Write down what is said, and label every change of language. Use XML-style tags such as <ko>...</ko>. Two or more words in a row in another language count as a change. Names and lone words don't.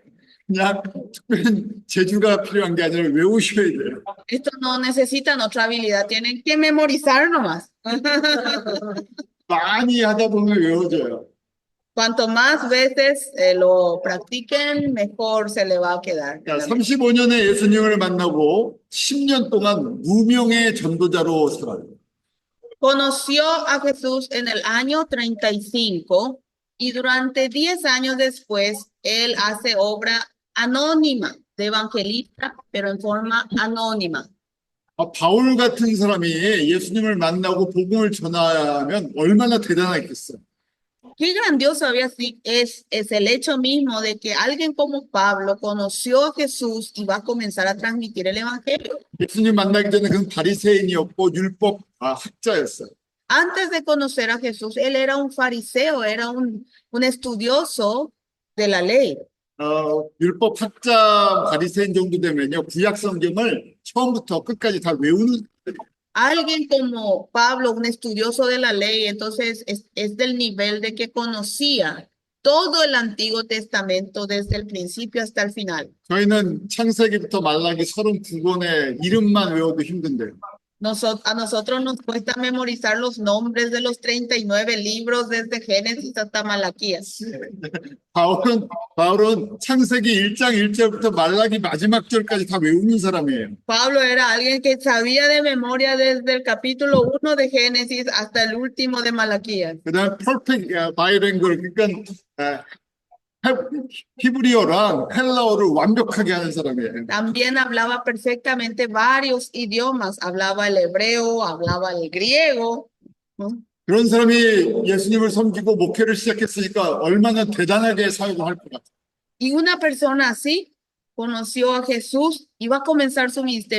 <ko>그냥 특별한 재주가 필요한 게 아니라 외우셔야 돼요.</ko> <es>Esto no necesitan otra habilidad, tienen que memorizar nomás.</es> <ko>많이 하다 보면 외워져요.</ko> <es>Cuanto más veces lo practiquen, mejor se le va a quedar.</es> <ko>35년에 예수님을 만나고 10년 동안 무명의 전도자로 살아요.</ko> <es>Conoció a Jesús en el año 35 y durante 10 años después, él hace obra anónima de evangelista, pero en forma anónima.</es> <ko>바울 같은 사람이 예수님을 만나고 복음을 전하면 얼마나 대단하겠어요.</ko> <es>Qué grandioso es el hecho mismo de que alguien como Pablo conoció a Jesús y va a comenzar a transmitir el evangelio.</es> <ko>예수님 만나기 전에 그는 바리새인이었고 율법 학자였어요.</ko> <es>Antes de conocer a Jesús, él era un fariseo, era un estudioso de la ley.</es> <ko>율법 학자 바리새인 정도 되면요 구약 성경을 처음부터 끝까지 다 외우는.</ko> <es>Alguien como Pablo, un estudioso de la ley, entonces es del nivel de que conocía todo el Antiguo Testamento desde el principio hasta el final.</es> <ko>저희는 창세기부터 말라기 39권의 이름만 외워도 힘든데요.</ko> <es>A nosotros nos cuesta memorizar los nombres de los 39 libros desde Génesis hasta Malaquías.</es> <ko>바울은 창세기 1장 1절부터 말라기 마지막 절까지 다 외우는 사람이에요.</ko> <es>Pablo era alguien que sabía de memoria desde el capítulo 1 de Génesis hasta el último de Malaquías.</es> <ko>그다음</ko> <en>perfect bilingual</en> <ko>그러니까 히브리어랑 헬라어를 완벽하게 하는 사람이에요.</ko> <es>También hablaba perfectamente varios idiomas, hablaba el hebreo, hablaba el griego, ¿no?</es> <ko>그런 사람이 예수님을 섬기고 목회를 시작했으니까 얼마나 대단하게 사역을 할 것 같아요.</ko> <es>Y una persona así conoció a Jesús y va a comenzar su ministerio.</es>